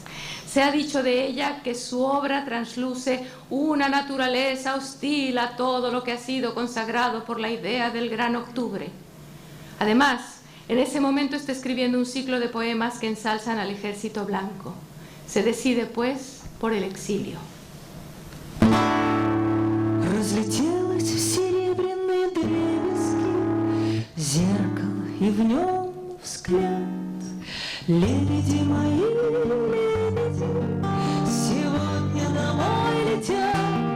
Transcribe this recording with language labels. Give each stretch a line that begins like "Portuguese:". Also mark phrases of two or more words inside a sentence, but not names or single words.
Spanish: Se ha dicho de ella que su obra trasluce una naturaleza hostil a todo lo que ha sido consagrado por la idea del Gran Octubre. Además, en ese momento está escribiendo un ciclo de poemas que ensalzan al ejército blanco. Se decide, pues, por el exilio.
Russian: Разлетелось серебряные дребезги, зеркало, и в нем взгляд. Лебеди мои, лебеди, сегодня домой летят.